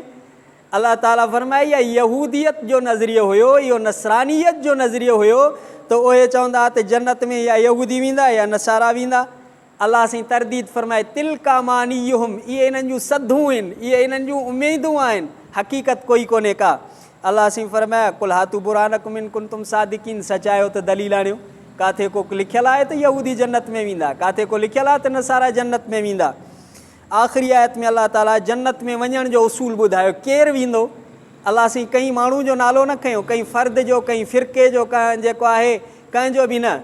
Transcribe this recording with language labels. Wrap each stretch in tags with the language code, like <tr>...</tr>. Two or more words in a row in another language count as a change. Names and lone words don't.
<sd>अलाह ताला फ़रमाए इहा यहूदियत जो नज़रियो हुयो, इहो नसरानियत जो नज़रियो हुयो त उहे चवंदा त जन्नत में या यहूदी वेंदा या नसारा वेंदा। अलाह साईं तरदीद फ़रमाए</sd> <ar>تلك أمانيهم,</ar> <sd>इहे इन्हनि जूं सधूं आहिनि, इहे इन्हनि जूं उमेदूं आहिनि, हक़ीक़त कोई कोन्हे का। अलाह साईं फ़रमाए</sd> <ar>قل هاتوا برهانكم إن كنتم صادقين,</ar> <sd>सचायो त दलील आणियो। किथे को लिखियलु आहे त यहूदी जन्नत में वेंदा, किथे को लिखियलु आहे त नसारा जन्नत में वेंदा। आख़िरी आयत में अलाह ताला जन्नत में वञण जो उसूल ॿुधायो, केरु वेंदो। अलाह साईं कंहिं माण्हू जो नालो न खयो, कंहिं फ़र्द जो, कंहिं फ़िरके जो, कंहिं जेको आहे कंहिंजो बि न।</sd>